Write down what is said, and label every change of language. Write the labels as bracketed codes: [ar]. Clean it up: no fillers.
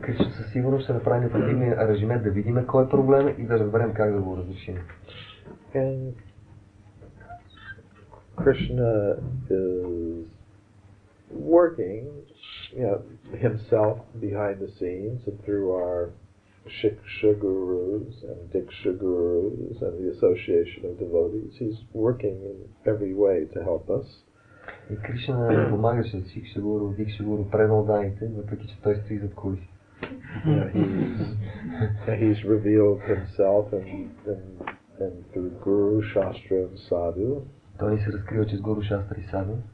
[bg] Кришна със сигурност ще направи необходимия аранжимент да видим кой е проблем и да разберем как да го разрешим. [en] And Krishna is working, himself behind the scenes and through our shiksha gurus and diksha gurus and the association of devotees. He's working in every way to help us. [bg] И Кришна помагаше шикша гуру, дикша гуру, преноданите, въпреки че той стои зад кулиси. [en] He's revealed himself and through Guru, Shastra, and Sadhu. [bg] Той ни се разкрива чрез Гуру, Шастра и Саду.